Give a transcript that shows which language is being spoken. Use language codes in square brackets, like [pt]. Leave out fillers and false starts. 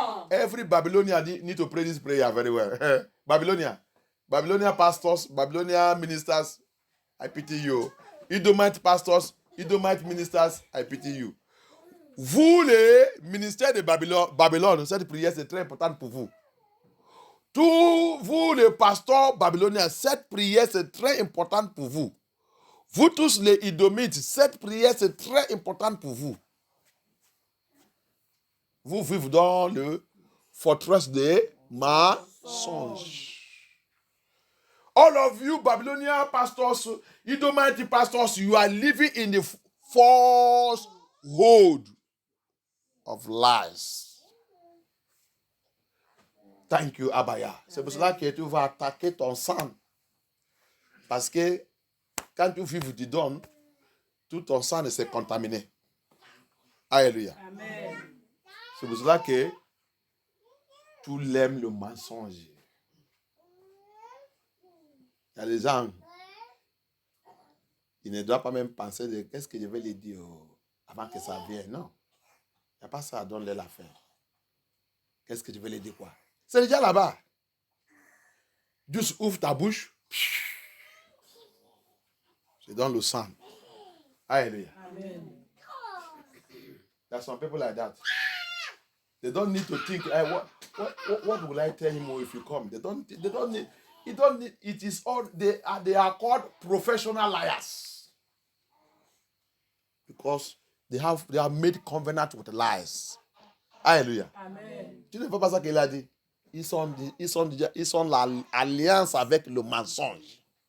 [en] Every Babylonian need to pray this prayer very well. Babylonian pastors, Babylonian ministers, I pity you. Edomite pastors, Edomite ministers, I pity you. [fr] Vous, les ministères de Babylone, cette prière c'est très important pour vous. Tous vous, les pasteurs babyloniens, cette prière c'est très importante pour vous. Vous tous les Idomites, cette prière c'est très importante pour vous. Vous vivez dans le forteresse des mensonges. [en] All of you Babylonian pastors, Edomite pastors, you are living in the falsehood of lies. Thank you, Abaya. [fr] C'est pour cela que tu vas attaquer ton sang. Parce que quand tu vives du don, tout ton sang s'est contaminé. Alléluia. Amen. C'est pour cela que tu l'aimes le mensonge. Il y a des gens, ils ne doivent pas même penser de qu'est-ce que je vais lui dire avant que ça vienne. Non. Il n'y a pas ça, donne-leur l'affaire. Qu'est-ce que je vais lui dire quoi? C'est déjà là-bas. Juste ouvre ta bouche. C'est dans le sang. Alléluia. Amen. [en] There are some people like that. They don't need to think, what will I tell him if he come? They don't need, it is all, they are called professional liars. Because they have made covenant with lies. Alléluia. Amen. [fr] Tu ne vois pas ça qu'il a dit? Ils sont l'alliance avec le mensonge.